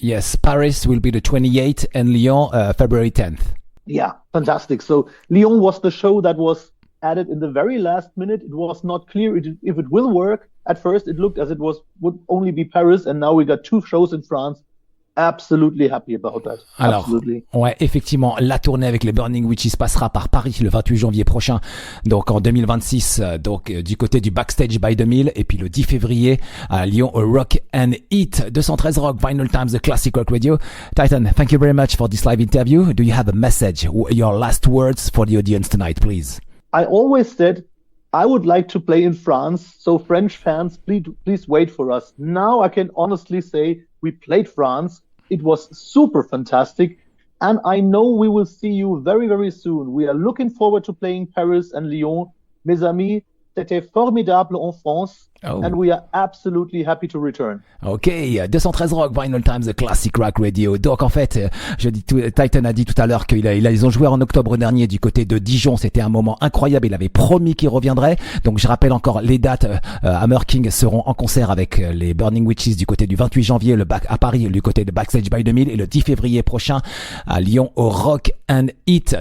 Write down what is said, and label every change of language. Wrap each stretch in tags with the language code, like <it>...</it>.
<en>Yes, Paris will be the 28th and Lyon, February 10th. Yeah, fantastic. So Lyon was the show that was added in the very last minute. It was not clear if it will work. At first, it looked as it would only be Paris. And now we got 2 shows in France. Absolutely happy about that.</en> <fr>Alors,</fr> <en>absolutely.</en> <fr>Ouais, effectivement, la tournée avec les Burning Witches passera par Paris le 28 janvier prochain, donc en 2026, donc du côté du Backstage by 2000, et puis le 10 février à Lyon au Rock and Eat.</fr> <en>213 Rock Vinylestimes, The Classic Rock Radio. Titan, thank you very much for this live interview. Do you have a message, your last words for the audience tonight, please? I always said I would like to play in France, so French fans, please wait for us. Now I can honestly say we played France. It was super fantastic. And I know we will see you very, very soon. We are looking forward to playing Paris and Lyon.</en> <fr>Mes amis, c'était formidable en France. Oh.</fr> <en>And we are absolutely happy to return. Ok, 213 Rock Vinylestimes, The Classic Rock Radio.</en> <fr>Donc en fait, Titan a dit tout à l'heure qu'ils ont joué en octobre dernier du côté de Dijon. C'était un moment incroyable. Il avait promis qu'il reviendrait. Donc je rappelle encore les dates. Hammer King seront en concert avec les Burning Witches du côté du 28 janvier, à Paris du côté de Backstage by 2000, et le 10 février prochain à Lyon au Rock and Eat.</fr>